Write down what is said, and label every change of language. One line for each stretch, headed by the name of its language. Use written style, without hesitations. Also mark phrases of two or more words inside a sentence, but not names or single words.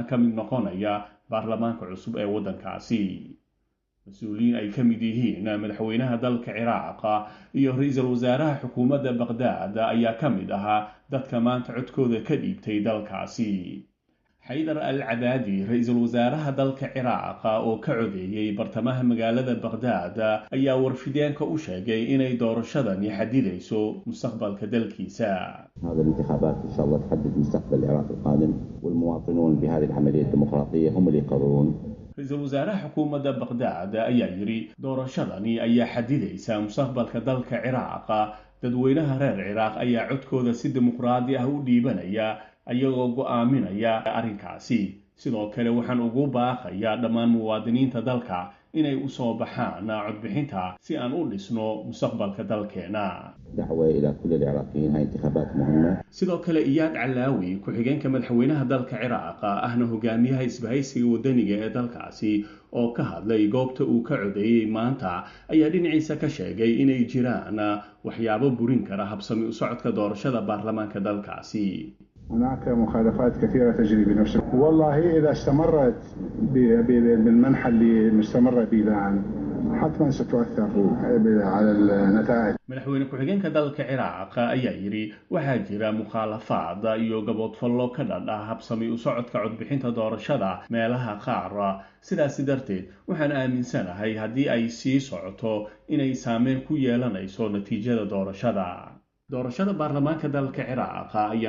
Somali: ka mid noqonaya baarlamaanka cusub ee waddankaasi mas-uuliyiin ay ka mid yihiin madaxweynaha dalka ciraaq iyo ra-iisul wasaaraha xukuumadda baqdaad ayaa ka mid ahaa dadka maanta codkooda ka dhiibtay dalkaasi xaydar al cabaadi ra-iisul wasaaraha dalka ciraaq oo ka codeeyey bartamaha magaalada baqdaad ayaa warfideenka u sheegay inay doorashadani xadidayso mustaqbalka dalkiisa
Arabic: هذه الانتخابات إن شاء الله تحدد مستقبل العراق القادم والمواطنون بهذه العملية الديمقراطية هم اللي يقررون
Somali: ra-iisul wasaaraha xukuumadda baqdaad ayaa yidhi doorashadani ayaa xadidaysa mustaqbalka dalka ciraaq dadweynaha reer ciraaq ayaa codkooda si dimuqraadi ah u dhiibanaya ayagoo go'aaminaya arrinkaasi sidoo kale waxaan ugu baaqayaa dhammaan muwaadiniinta dalka inay u soo baxaan codbixinta si aan u dhisno mustaqbalka dalkeena
Arabic: دعوة إلى كل العراقيين هاي انتخابات مهمة
Somali: sidoo kale iyaad calaawi ku-xigeenka madaxweynaha dalka ciraaq ahna hogaamiyaha isbahaysiga wadaniga ee dalkaasi oo ka hadlay goobta uu ka codeeyey maanta ayaa dhinaciisa ka sheegay inay jiraan waxyaabo burin kara habsami u socodka doorashada baarlamaanka dalkaasi
Arabic: هناك مخالفات كثيرة تجري بنفس والله إذا استمرت بالمنحى اللي مستمرة به الآن حتما ستؤثر على النتائج
Somali: madaxweyne ku-xigeenka dalka ciraaq ayaa yidhi waxaa jira mukhaalafaad iyo gaboodfallo ka dhadha habsami u socodka codbixinta doorashada meelaha qaar sidaasi darteed waxaan aaminsanahay haddii ay sii socoto inay saameyn ku yeelanayso natiijada doorashada baarlamaanka dalka ciraaq ayaa